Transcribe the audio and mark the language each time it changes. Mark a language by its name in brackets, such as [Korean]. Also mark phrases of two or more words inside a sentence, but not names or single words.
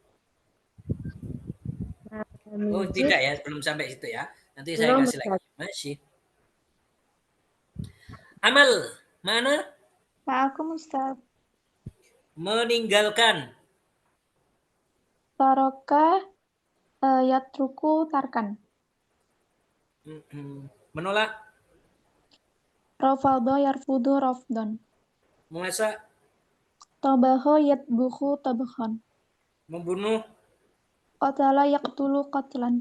[Indonesian] Oh tidak ya, belum sampai situ ya. Nanti saya kasih lagi. Masih. Amal, mana? [Arabic] Ma'akum Ustaz. [Indonesian] Meninggalkan. [Arabic] Taraka yatruku tarkan. [Indonesian] Menolak. [Arabic] Rafada yarfudu rafdan. [Indonesian] Memasak. [Arabic] Tabaha yatbuhu tabakhan. [Indonesian] Membunuh. [Arabic] Qatala yaqtulu qatlan.